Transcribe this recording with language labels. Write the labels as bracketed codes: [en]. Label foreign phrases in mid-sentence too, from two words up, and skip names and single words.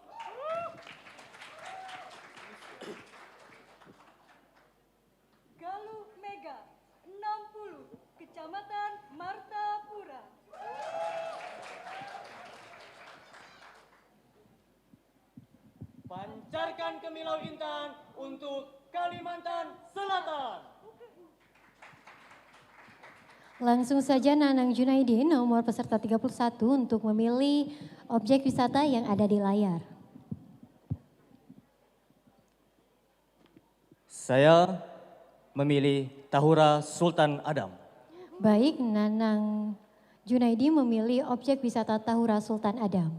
[id] Galuh Mega, 60, Kecamatan Martapura. Pancarkan Kemilau Intan untuk Kalimantan Selatan. Langsung saja Nanang Junaidi nomor peserta 31 untuk memilih objek wisata yang ada di layar. Saya memilih Tahura Sultan Adam. Baik, Nanang Junaidi memilih objek wisata Tahura Sultan Adam.